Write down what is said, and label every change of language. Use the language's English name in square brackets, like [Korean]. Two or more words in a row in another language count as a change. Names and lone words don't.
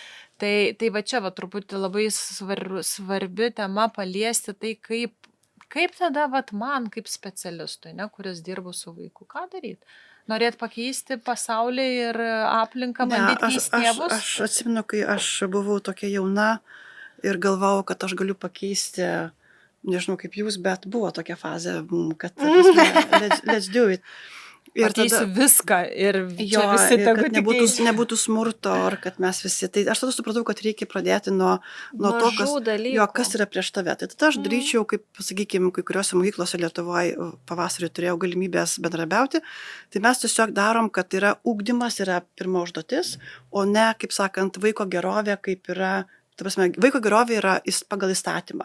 [Lithuanian] Tai va čia truputį labai svarbi tema paliesti tai, kaip tada man kaip specialistui, ne, kuris dirbu su vaiku, ką daryti? Norėt pakeisti pasaulį ir aplinką, bandyti keisti tėvus? Aš atsimenu, kai aš buvau tokia jauna ir galvojau, kad aš galiu pakeisti, nežinau kaip jūs, bet buvo tokia fazė, kad [English] let's do it. [Lithuanian] Ir pakeisiu viską ir čia visi tegu kad nebūtų smurto, ar kad mes visi. Tai aš tada supratau, kad reikia pradėti nuo to, kas yra prieš tave. Tai tada aš daryčiau, kaip, sakykime, kai kuriuose mokyklose Lietuvoje pavasarį turėjau galimybės bendrabiauti, tai mes tiesiog darom, kad yra ugdymas, yra pirma užduotis, o ne, kaip sakant, vaiko gerovė, kaip yra, ta prasme, vaiko gerovė yra pagal įstatymą.